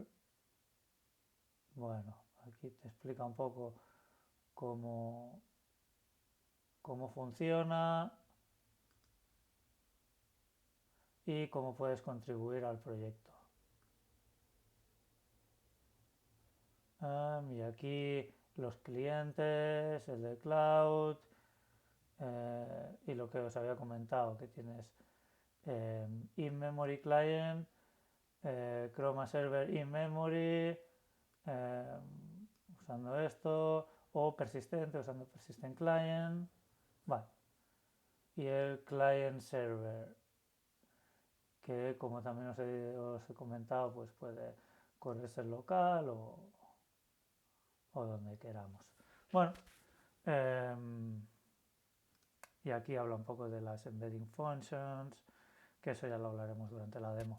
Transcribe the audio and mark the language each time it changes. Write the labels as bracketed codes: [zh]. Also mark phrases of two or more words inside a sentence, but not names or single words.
[es] Bueno, aquí te explica un poco cómo, cómo funciona y cómo puedes contribuir al proyecto. Y aquí los clientes, el de cloud y lo que os había comentado, que tienes [en] in-memory client, [es] Chroma Server in-memory, usando esto, o persistente usando [en] persistent client. [es] Vale. Y el client server, que como también os he comentado, pues puede correrse en local o donde queramos. Bueno, y aquí habla un poco de las [en] embedding functions, [es] que eso ya lo hablaremos durante la demo.